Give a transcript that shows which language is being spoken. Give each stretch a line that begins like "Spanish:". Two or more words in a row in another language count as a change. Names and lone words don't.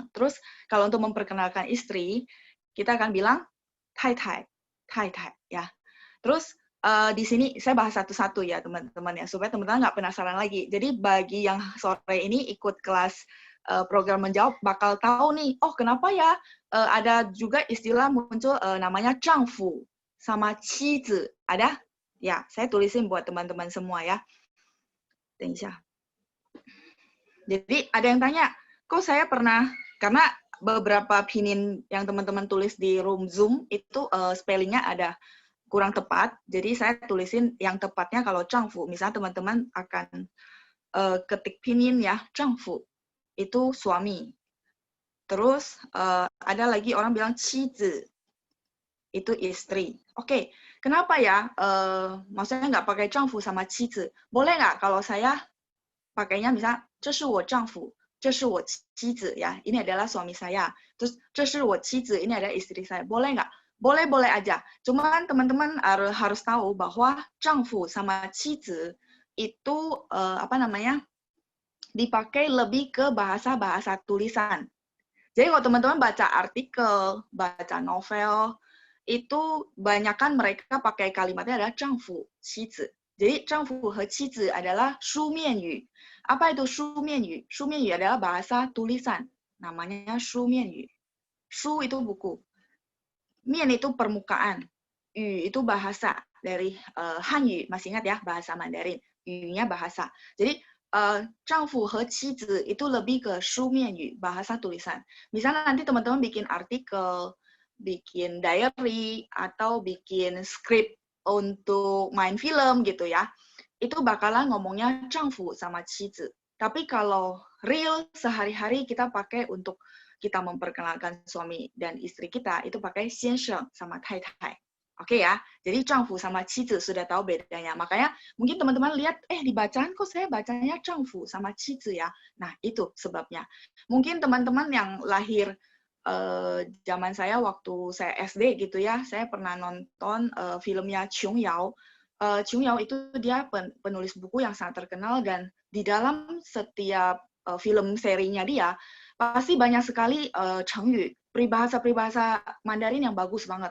Indonesian: Terus kalau untuk memperkenalkan istri, kita akan bilang 太太 ya. Terus di sini saya bahas satu-satu ya teman-teman ya, supaya teman-teman nggak penasaran lagi. Jadi bagi yang sore ini ikut kelas program menjawab bakal tahu nih, oh kenapa ya ada juga istilah muncul namanya 丈夫 sama 妻子. Ada? Ya, saya tulisin buat teman-teman semua ya. Jadi ada yang tanya, kok saya pernah, karena beberapa pinin yang teman-teman tulis di room Zoom itu spellingnya ada kurang tepat, jadi saya tulisin yang tepatnya kalau 丈夫, misalnya teman-teman akan ketik pinin ya, 丈夫, itu suami. Terus ada lagi orang bilang 妻子, itu istri. Oke, kenapa ya? Maksudnya nggak pakai 丈夫 sama 妻子? Boleh nggak kalau saya pakainya misalnya
Chinese: 这是我丈夫, 这是我妻子
Indonesian: ya, ini adalah suami saya. Terus
Chinese: 这是我妻子
Indonesian: ini adalah istri saya. Boleh nggak? Boleh-boleh aja. Cuman teman-teman harus tahu bahwa 丈夫 sama 妻子 itu apa namanya? Dipakai lebih ke bahasa-bahasa tulisan. Jadi kalau teman-teman baca artikel, baca novel, itu banyakkan mereka pakai kalimatnya adalah
Chinese: 丈夫, 妻子.
Indonesian: Jadi
Chinese: 丈夫和妻子
Indonesian: adalah 书面语. Apa itu 书面语? 书面语 adalah bahasa tulisan. Namanya 书面语. 书 itu buku. 面 itu permukaan. 语 itu bahasa dari Hanyu. Masih ingat ya bahasa Mandarin. 语nya bahasa. Jadi
Chinese: 丈夫和妻子
Indonesian: itu lebih ke 书面语, bahasa tulisan. Misalnya nanti teman-teman bikin artikel, bikin diary, atau bikin skrip untuk main film gitu ya. Itu bakalan ngomongnya 丈夫 sama 妻子. Tapi kalau real sehari-hari kita pakai untuk kita memperkenalkan suami dan istri kita, itu pakai 先生 sama 太太. Oke ya, jadi 丈夫 sama 妻子 sudah tahu bedanya. Makanya mungkin teman-teman lihat, di bacaan kok saya bacanya 丈夫 sama 妻子 ya. Nah, itu sebabnya. Mungkin teman-teman yang lahir zaman saya waktu saya SD gitu ya, saya pernah nonton filmnya Chung Yao. Chung Yao itu dia penulis buku yang sangat terkenal, dan di dalam setiap film serinya dia, pasti banyak sekali Chengyu, peribahasa-peribahasa Mandarin yang bagus banget.